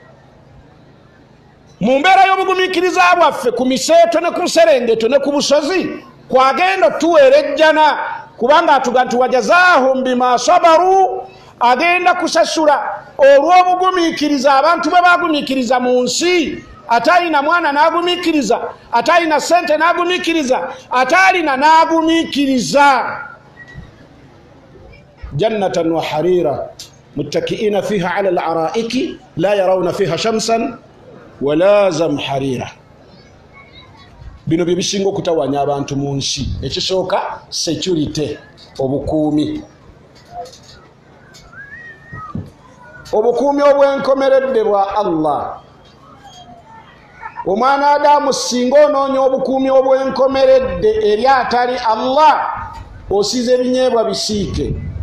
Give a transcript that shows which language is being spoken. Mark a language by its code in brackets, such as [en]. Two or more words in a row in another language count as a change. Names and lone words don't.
[lg] Mu mbeera y'obugumiikiriza bwaffe ku miseeto ne ku buserengeto ne ku busozi kwagenda tuweerejjana, kubanga atuga nti [ar] وجزاهم بما صبروا, [lg] agenda kusasula olw'obugumiikiriza abantu bwe bagumiikiriza mu nsi. Atalina mwana n'agumiikiriza, atalina sente n'agumiikiriza, atalina n'agumiikiriza. [ar] جنة وحريرا متكئين فيها على الأرائك لا يرون فيها شمسا ولا زمهريرا. [lg] Bino bye bisinga okutawanya abantu mu nsi. Ekisooka security, obukuumi. Obukuumi obwenkomeredde bwa Allah. Omwana Adamu singa onoonya obukuumi obwenkomeredde eri atali Allah, osize ebinyeebwa bisiike.